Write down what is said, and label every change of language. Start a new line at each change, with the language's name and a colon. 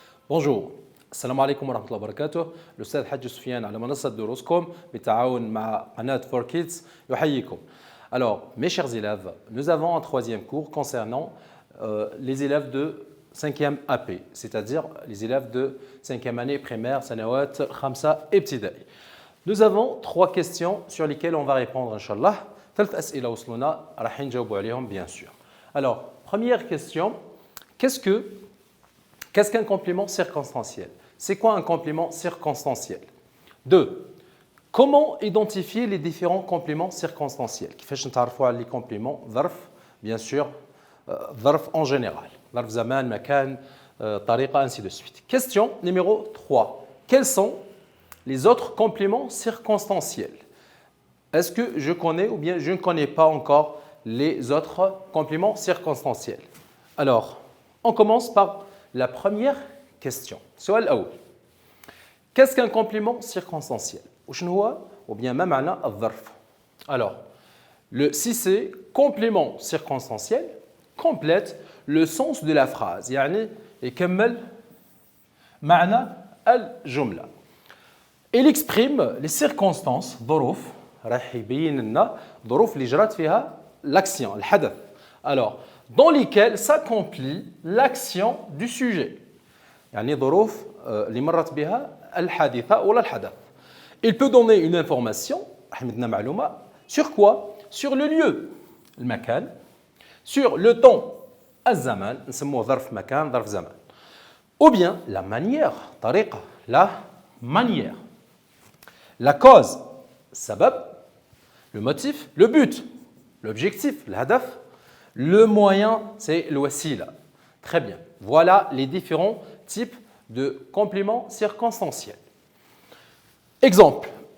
Arabic: Bonjour, السلام عليكم ورحمة الله وبركاته. الأستاذ حاج سفيان على منصة دروسكم بالتعاون مع قناة For Kids يحييكم.
French: Alors, mes chers élèves, nous avons un troisième cours concernant les élèves de 5e AP, c'est-à-dire les élèves de 5e année primaire,
Arabic: sanawat, khamsa, ibtida'i.
French: Nous avons trois questions sur lesquelles on va répondre, Inch'Allah.
Arabic: ثلاث أسئلة وصلونا راح نجاوبوا عليهم
French: bien sûr. Alors, première question, qu'est-ce qu'un complément circonstanciel? C'est quoi un complément circonstanciel? 2. Comment identifier les différents compléments circonstanciels?
Arabic: كيفاش نتعرفوا على
French: les compléments ظرف bien sûr ظرف en général.
Arabic: ظرف زمان مكان طريقة
French: ainsi de suite. Question numéro 3. Quels sont les autres compléments circonstanciels? Est-ce que je connais ou bien je ne connais pas encore les autres compléments circonstanciels? Alors, on commence par la première question.
Arabic: السؤال الأول.
French: Qu'est-ce qu'un complément circonstanciel?
Arabic: وشنو هو
French: ou bien
Arabic: ما معنى الظرف?
French: Alors, si c'est complément circonstanciel, complète le sens de la phrase.
Arabic: يعني يكمل معنى الجملة.
French: Il exprime les circonstances
Arabic: ظروف راح يبين لنا ظروف اللي جرت فيها
French: l'action
Arabic: الحدث.
French: Alors, dans lesquelles s'accomplit l'action du sujet.
Arabic: يعني ظروف اللي مرت بها الحادثة ولا الحدث.
French: Il peut donner une information
Arabic: حمدنا معلومة
French: sur quoi? Sur le lieu المكان, sur le temps
Arabic: الزمان نسموه ظرف مكان ظرف زمان.
French: Ou bien la manière طريقة la manière. La cause السبب, le motif, le but, l'objectif, الهدف. Le moyen, c'est le wasila. Très bien. Voilà les différents types de compléments circonstanciels. Exemple.